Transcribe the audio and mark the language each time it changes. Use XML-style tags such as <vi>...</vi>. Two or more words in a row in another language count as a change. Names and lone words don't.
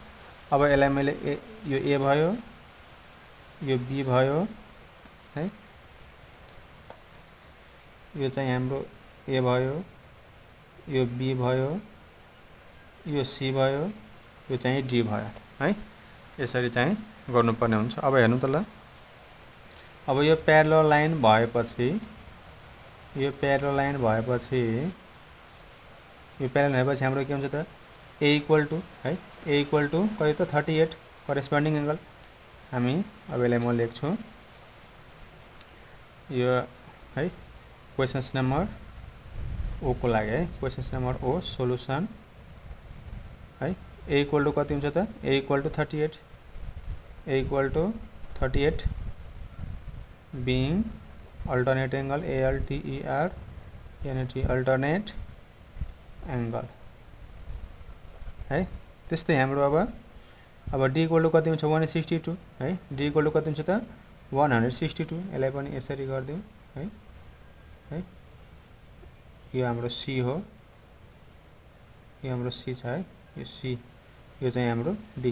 <ne>अब यसलाई मैले यो ए भयो, यो बी भयो है, यो चाहिँ हाम्रो ए भयो, यो बी भयो, यो सी भयो, यो चाहिँ डी भयो है। यसरी चाहिँ गर्नुपर्ने हुन्छ। अब हेर्नु त ल, अब यो</ne> <en>parallel line</en> <ne>भएपछि, यो</ne> <en>parallel line</en> <ne>भएपछि, यो प्यारल भएपछि हाम्रो के हुन्छ त,</ne> <en>A equal to है, A equal to</en> <ne>कति त</ne> <en>38 corresponding angle.</en> <ne>हामी अब यसलाई म लेख्छु यो है,</ne> <en>questions number</en> <ne>ओ को लागि है,</ne> <en>questions number</en> <ne>ओ सोलुसन है।</ne> <en>A equal to</en> <ne>कति हुन्छ त,</ne> <en>A equal to 38, A equal to 38 being alternate angle ALTER alternate angle है।</en> <ne>त्यस्तै हाम्रो अब</ne> <en>d equal to</en> <ne>कति हुन्छ 162 है,</ne> <en>d equal to</en> <ne>कति हुन्छ त 162। यसलाई पनि यसरी गर्दियौ है, यो हाम्रो c हो, यो हाम्रो c छ है, यो c, यो चाहिँ हाम्रो d।</ne>